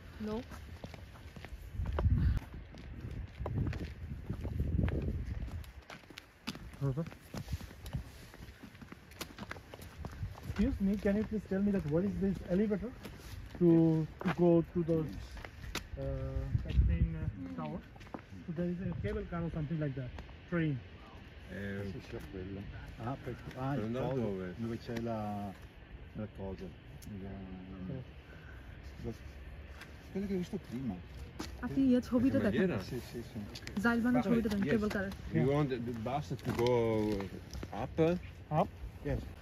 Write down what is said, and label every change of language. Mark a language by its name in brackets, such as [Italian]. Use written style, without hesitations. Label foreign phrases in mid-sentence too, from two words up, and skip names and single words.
[English] Excuse me, can you please tell me that what is this elevator to go to the main tower? So there is a cable car or something like that. Train. [Italian] Sì, quello. Per andare andare dove? dove c'è la cosa. Quello che hai visto prima. [Bangla] আপনি এই ছবিটা দেখেন, [Italian] Sì, sì, sì. [Bangla] জাইলবানের ছবিটা দেখেন, [English] Yes. cable car's. You want the bastard to go up? Up? Yes.